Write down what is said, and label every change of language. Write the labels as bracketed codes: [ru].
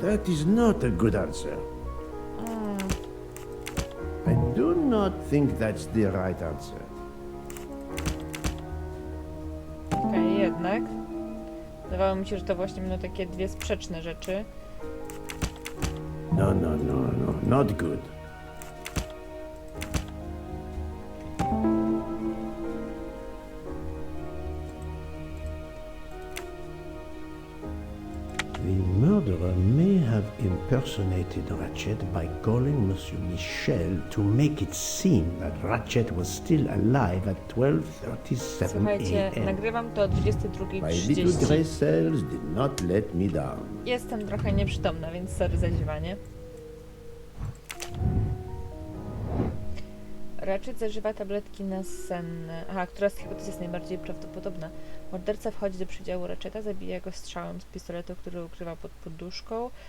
[en] That is not a good answer. I do not think that's the right answer. [pl] Okej, jednak. Wydawało mi się, że to właśnie będą takie dwie sprzeczne rzeczy. [en] No, not good. The murderer may have impersonated impersonated Ratchet by calling Monsieur Michel to make it seem that Ratchet was still alive at 12:37 [pl] Słuchajcie, [en] a.m. [pl] nagrywam to o [en] My little [pl] 22:30. [en] grey cells did not let me down. [pl] Jestem trochę nieprzytomna, więc sorry za ziewanie. Ratchet zażywa tabletki nasenne. Aha, która z hipotezy jest najbardziej prawdopodobna? Morderca wchodzi do przydziału Ratcheta, zabija go strzałem z pistoletu, który ukrywa pod poduszką.